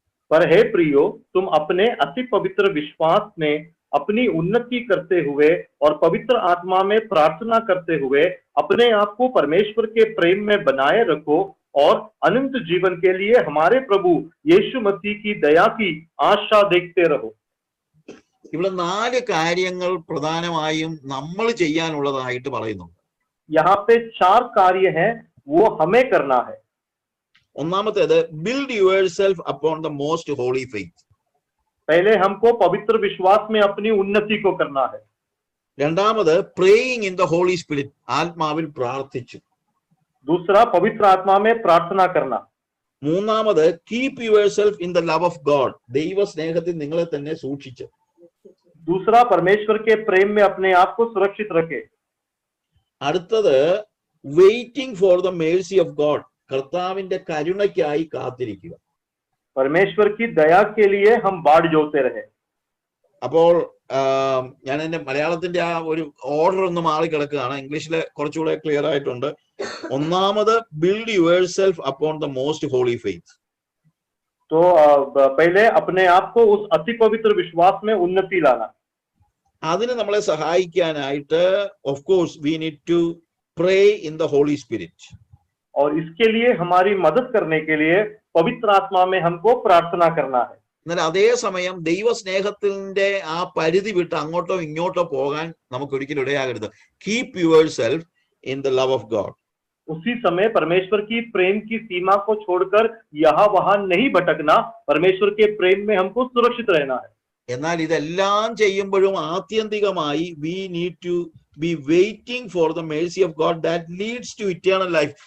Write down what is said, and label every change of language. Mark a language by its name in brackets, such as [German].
[Hindi] पर हे प्रियो, तुम अपने अति पवित्र विश्वास में अपनी उन्नति करते हुए और पवित्र आत्मा में प्रार्थना करते हुए अपने आप को परमेश्वर के प्रेम में बनाए रखो और अनंत जीवन के लिए हमारे प्रभु यीशु मसीह की दया की आशा देखते रहो. [Malayalam] ഇവിടെ 4 കാര്യങ്ങൾ പ്രധാനമായും നമ്മൾ ചെയ്യാനുള്ളതായിട്ട് പറയുന്നു. [Hindi] यहाँ पे 4 कार्य हैं, वो हमें करना है. [English] ഒന്നാമത്തേത് build yourself upon the most holy faith. [Hindi] पहले हमको पवित्र विश्वास में अपनी उन्नति को करना है. [English] രണ്ടാമത് praying in the holy spirit, [Malayalam] ആത്മാവിൽ പ്രാർത്ഥിച്ചു. [Hindi] दूसरा पवित्र आत्मा में प्रार्थना करना. [English] മൂന്നാമത് keep yourself in the love of God, [Malayalam] ദൈവ സ്നേഹത്തിൽ നിങ്ങളെ തന്നെ സൂക്ഷിച്ചു. [Hindi] दूसरा परमेश्वर के प्रेम में अपने आप को सुरक्षित रखे. [English] അടുത്തത് waiting for the mercy of God, [Malayalam] കർത്താവിന്റെ കരുണയ്ക്കായി കാത്തിരിക്കുക. [Hindi] परमेश्वर की दया के लिए हम बाट जोते रहे. [Malayalam] അപ്പോൾ ഞാൻ എന്റെ മലയാളത്തിന്റെ ആ ഒരു ഓർഡർ ഒന്ന് മാറിക്കിടക്കുകയാണ്. ഇംഗ്ലീഷിലെ കുറച്ചുകൂടെ ക്ലിയർ ആയിട്ടുണ്ട്. [English] ഒന്നാമത് build yourself upon the most holy faith. [Hindi] तो पहले अपने आप को उस अति पवित्र विश्वास में उन्नति लाना. [Malayalam] അതിന് നമ്മളെ സഹായിക്കാനായിട്ട് [English] Of course we need to pray in the holy spirit. [Hindi] और इसके लिए हमारी मदद करने के लिए पवित्र आत्मा में हमको प्रार्थना करना है. [Malayalam] എന്നാൽ അതേസമയം ദൈവസ്നേഹത്തിന്റെ ആ പരിധി വിട്ട് അങ്ങോട്ടോ ഇങ്ങോട്ടോ പോകാൻ നമുക്ക് ഒരിക്കലും ഇടയാകരുത്. [English] Keep yourself in the love of God. [Hindi] उसी समय परमेश्वर की प्रेम की सीमा को छोड़कर यहाँ वहां नहीं भटकना. परमेश्वर के प्रेम में हमको सुरक्षित रहना है. [Malayalam] എന്നാൽ ഇതെല്ലാം ചെയ്യുമ്പോഴും ആത്യന്തികമായി [English] We need to be waiting for the mercy of God that leads to eternal life.